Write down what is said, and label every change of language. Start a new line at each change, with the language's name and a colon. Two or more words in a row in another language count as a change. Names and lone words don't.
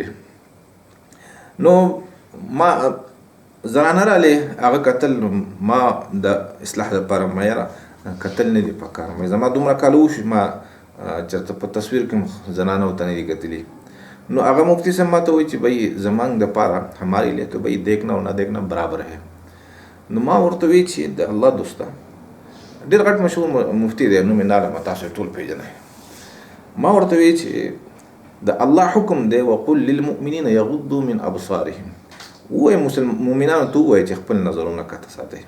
Pashto: نو ما زنانه راغلې، هغه کتل، ما د اصلاح لپاره ما یاره کتل نه دي پکار، زما دومره کال وشي ما چېرته په تصویر کې زنانه ورته نه دي کتلي. نو هغه مفتی صاحب ما ته وایي چې
Urdu: بھئی زمانګ دپاره ہمارے لیے تو بھئی دیکھنا اور نہ دیکھنا برابر ہے.
Pashto: نو ما ورته وایي چې د الله دوسته، ډېر غټ مشهور مفتی دی، نوم یې نه لرم، تاسو ټول پېژنئ. ما ورته وایي چې د الله حکم دی
Arabic: وقل للمؤمنین یغضوا من ابصارهم،
Pashto: ووایي مؤمنانو ته ووایي چې خپل نظرونه کته ساتئ.